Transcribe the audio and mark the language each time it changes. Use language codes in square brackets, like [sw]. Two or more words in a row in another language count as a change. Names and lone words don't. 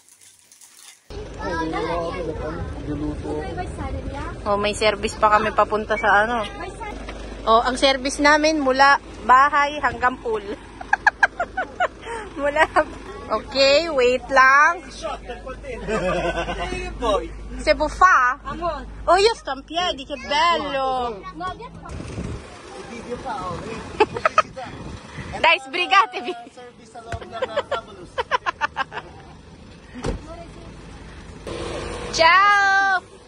[tl] Oh, may service pa kami papunta sa ano. Oh, ang service namin mula bahay hanggang pool. Okay, wait lang. [it] Se può fa? Oh, io sto in piedi, che bello. Dai, sbrigatevi. Ciao.